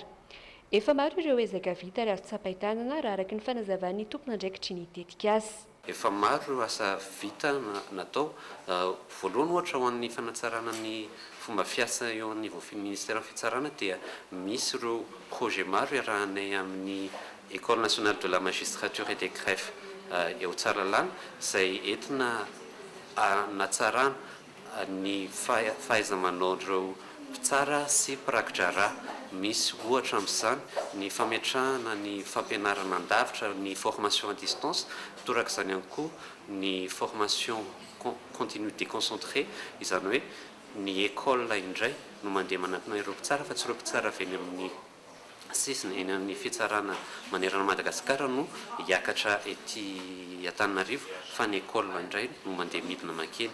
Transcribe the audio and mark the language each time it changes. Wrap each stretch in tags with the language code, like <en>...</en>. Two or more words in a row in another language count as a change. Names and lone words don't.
<mg>Efa maro ireo ezaka vita ary azo tsapain-tanana raha araka ny fanazavan'ny tompon'andraikitry ny tetikasa. Efa maro asa vita natao, voalohany ohatra ho an'ny fanatsarana ny fomba fiasa eo anivon'ny ministera fitsarana dia misy ireo projet maro iarahanay amin'ny École nationale de la magistrature et des greffes eo Tsaralalàna izay entina natsarana ny fahaiza-manaon'ireo mpitsara sy mpirakotra rà. Misy ohatra amin'izany ny fametrahana ny fampianarana andavitra, ny</mg> <fr>formation à distance,</fr> <mg>torak'izany ihany koa ny</mg> <fr>formation continue déconcentrée,</fr> <mg>izany hoe ny école indray no mandeha manantona ireo mpitsara fa tsy ireo mpitsara avy eny amin'ny sisiny eny amin'ny fitsarana manerana Madagasikara no hiakatra ety Antananarivo, fa ny école indray no mandeha midina makeny.</mg>